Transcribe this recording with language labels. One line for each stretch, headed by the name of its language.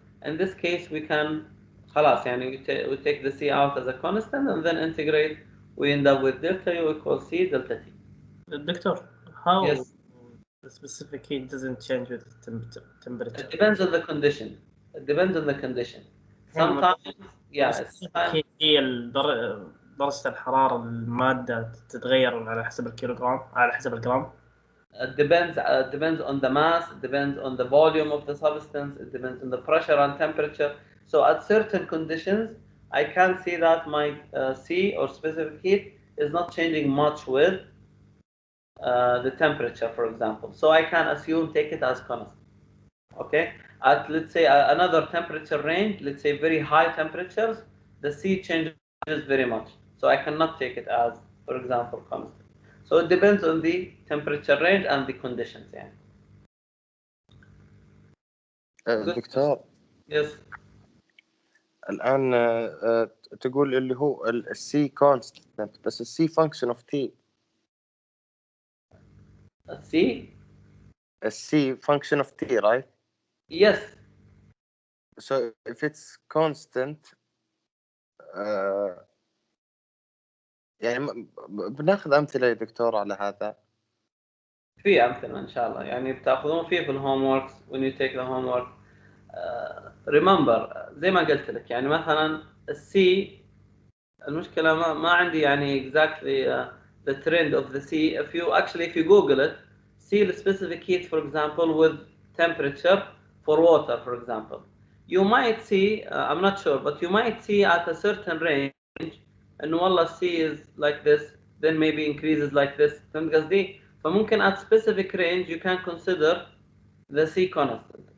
English: In this case, we can
Arabic: خلاص يعني
English: we take the C out as a constant and then integrate. We end up with delta U equals C delta T. Doctor, how Yes. the specific heat doesn't change with temperature? It depends on the condition. It depends on the condition. Sometimes, yeah.
Arabic: السبيسيفيك هي درجة الحرارة المادة تتغير على حسب الكيلوغرام على حسب الجرام.
English: It depends on the mass, it depends on the volume of the substance, it depends on the pressure and temperature. So at certain conditions, I can see that my C or specific heat is not changing much with the temperature, for example. So I can take it as constant. Okay? At, let's say, another temperature range, let's say very high temperatures, the C changes very much. So I cannot take it as, for example, constant. So it depends on the temperature range and the conditions.
Arabic: يعني. دكتور
English: Yes.
Arabic: الآن تقول اللي هو السي كونستنت بس السي فانكشن اوف تي.
English: السي function of t, right? Yes. So if it's constant
Arabic: يعني بناخذ أمثلة يا دكتور على هذا. في أمثلة إن شاء الله يعني بتاخذون فيه في الهوموركس
English: when you take the homework. Remember
Arabic: زي ما قلت لك يعني مثلا السي المشكلة ما عندي يعني
English: exactly the trend of the sea. If you Google it, see the specific heat, for example, with temperature for water, for example, you might see, I'm not sure, but you might see at a certain range, and
Arabic: والله
English: C is like this, then maybe increases like this.
Arabic: فهمت قصدي؟ فممكن
English: at specific range you can consider the C constant.